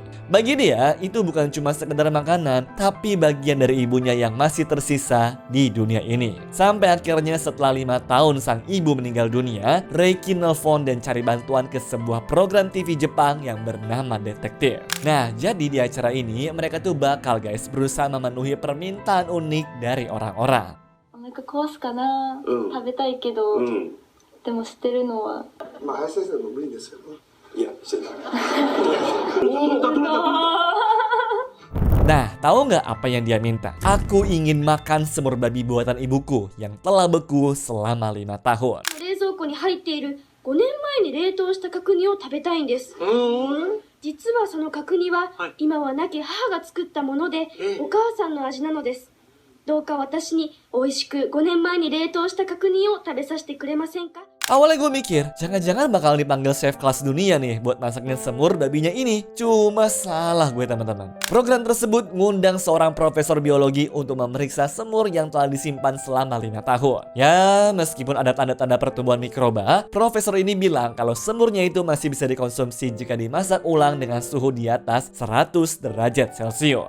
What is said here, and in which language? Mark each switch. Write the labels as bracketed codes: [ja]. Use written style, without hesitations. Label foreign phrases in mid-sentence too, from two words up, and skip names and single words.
[id] Bagi dia itu bukan cuma sekedar makanan, tapi bagian dari ibunya yang masih tersisa di dunia ini. Sampai akhirnya setelah 5 tahun sang ibu meninggal dunia, Reiki nelfon dan cari bantuan ke sebuah program TV Jepang yang bernama Detektif. Nah, jadi di acara ini mereka tuh bakal guys berusaha memenuhi permintaan unik dari orang-orang. [ja] 食べたいけど、でも捨てるのは。まあ、林先生も無理ですよね。いや、してない。 [id] Nah, tahu nggak apa yang dia minta? Aku ingin makan semur babi buatan ibuku yang telah beku selama 5 tahun. [ja] 冷蔵庫に入っている5年前に冷凍した角煮を食べたいんです。実はその角煮は今は亡き母が作ったもので、お母さんの味なのです。どうか私に美味しく5年前に冷凍した角煮を食べさせてくれませんか? [id] Awalnya gue mikir, jangan-jangan bakal dipanggil chef kelas dunia nih buat masakin semur babinya ini. Cuma salah gue teman-teman. Program tersebut ngundang seorang profesor biologi untuk memeriksa semur yang telah disimpan selama 5 tahun. Ya, meskipun ada tanda-tanda pertumbuhan mikroba, profesor ini bilang kalau semurnya itu masih bisa dikonsumsi jika dimasak ulang dengan suhu di atas 100 derajat Celcius.